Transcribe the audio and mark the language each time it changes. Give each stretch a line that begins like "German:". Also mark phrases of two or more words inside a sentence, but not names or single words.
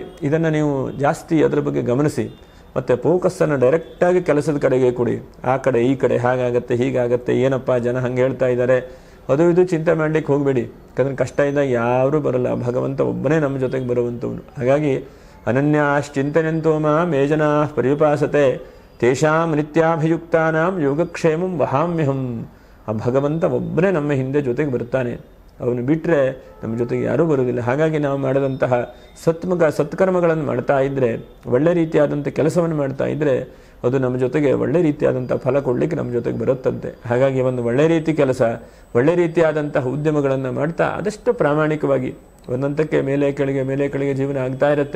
Kannada: ಇದನ್ನು ನೀವು ಜಾಸ್ತಿ ಅದರ ಬಗ್ಗೆ ಗಮನಿಸಿ, ಮತ್ತು ಫೋಕಸ್ಸನ್ನು ಡೈರೆಕ್ಟಾಗಿ ಕೆಲಸದ ಕಡೆಗೆ ಕೊಡಿ. ಆ ಕಡೆ ಈ ಕಡೆ ಹಾಗಾಗತ್ತೆ ಹೀಗಾಗತ್ತೆ, ಏನಪ್ಪ ಜನ ಹಂಗೆ ಹೇಳ್ತಾ ಇದ್ದಾರೆ, ಅದು ಇದು ಚಿಂತೆ ಮಾಡಲಿಕ್ಕೆ ಹೋಗಬೇಡಿ. ಯಾಕಂದರೆ ಕಷ್ಟ ಇದ್ದಾಗ ಯಾರೂ ಬರಲ್ಲ, ಭಗವಂತ ಒಬ್ಬನೇ ನಮ್ಮ ಜೊತೆಗೆ ಬರುವಂಥವನು.
Sanskrit: ಹಾಗಾಗಿ ಅನನ್ಯಾಶ್ಚಿಂತನೆಂತೋ ಮಾಂ ಯೇ ಜನಾಃ ಪರ್ಯುಪಾಸತೆ ತೇಷಾಂ ನಿತ್ಯಾಭಿಯುಕ್ತಾನಾಂ ಯೋಗಕ್ಷೇಮಂ ವಹಾಮ್ಯಹಂ.
Kannada: ಆ ಭಗವಂತ ಒಬ್ಬನೇ ನಮ್ಮ ಹಿಂದೆ ಜೊತೆಗೆ ಬರ್ತಾನೆ, ಅವನು ಬಿಟ್ಟರೆ ನಮ್ಮ ಜೊತೆಗೆ ಯಾರೂ ಬರುವುದಿಲ್ಲ. ಹಾಗಾಗಿ ನಾವು ಮಾಡಿದಂತಹ ಸತ್ಕರ್ಮಗಳನ್ನು ಮಾಡ್ತಾ ಇದ್ದರೆ, ಒಳ್ಳೆ ರೀತಿಯಾದಂಥ ಕೆಲಸವನ್ನು ಮಾಡ್ತಾ ಇದ್ದರೆ, ಅದು ನಮ್ಮ ಜೊತೆಗೆ ಒಳ್ಳೆ ರೀತಿಯಾದಂಥ ಫಲ ಕೊಡಲಿಕ್ಕೆ ನಮ್ಮ ಜೊತೆಗೆ ಬರುತ್ತಂತೆ. ಹಾಗಾಗಿ ಒಂದು ಒಳ್ಳೆ ರೀತಿ ಕೆಲಸ, ಒಳ್ಳೆ ರೀತಿಯಾದಂತಹ ಉದ್ಯಮಗಳನ್ನು ಮಾಡ್ತಾ ಆದಷ್ಟು ಪ್ರಾಮಾಣಿಕವಾಗಿ ಒಂದಂತಕ್ಕೆ ಮೇಲೆ ಕೆಳಗೆ ಜೀವನ ಆಗ್ತಾ ಇರುತ್ತೆ.